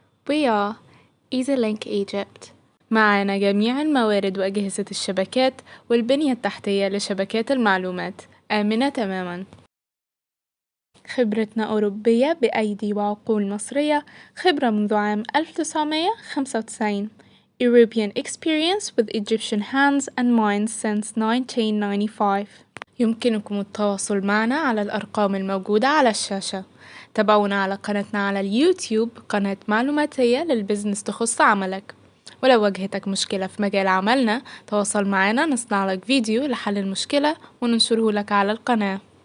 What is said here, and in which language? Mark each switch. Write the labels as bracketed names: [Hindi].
[English] We are EasyLink Egypt. [Arabic] معانا جميع الموارد وأجهزة الشبكات والبنية التحتية لشبكات المعلومات، آمنة تماما. خبرتنا أوروبية بأيدي وعقول مصرية، خبرة منذ عام 1995. [English] European experience with Egyptian hands and minds since 1995. [Arabic] يمكنكم التواصل معنا على الأرقام الموجودة على الشاشة. تابعونا على قناتنا على اليوتيوب، قناة معلوماتية للبزنس تخص عملك. ولو واجهتك مشكلة في مجال عملنا، تواصل معنا نصنع لك فيديو لحل المشكلة وننشره لك على القناة.